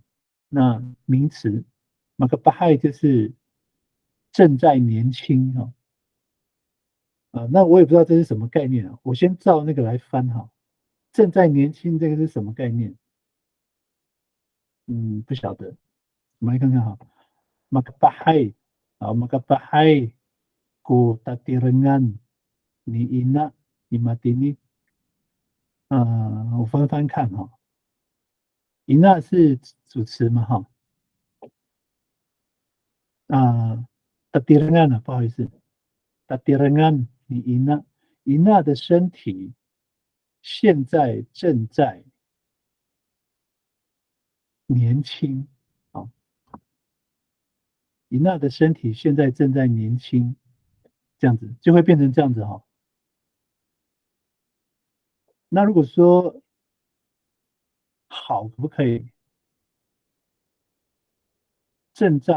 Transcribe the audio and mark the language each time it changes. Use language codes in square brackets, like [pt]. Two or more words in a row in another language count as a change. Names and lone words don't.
[zh] 那名词马嘎巴亥就是正在年轻哦。那我也不知道这是什么概念啊，我先照那个来翻哈。正在年轻这个是什么概念？不晓得，我们来看看哈。 [ami] Magbahay，magbahay ko tatirengan ni ina imatini。 [zh] 我翻翻看哈。ina 是主词嘛哈。tatirengan 不好意思 ， [ami] tatirengan ni ina [zh] 的身体现在正在年轻。啊，伊娜的身体现在正在年轻，这样子就会变成这样子哈。那如果说好，可不可以正在？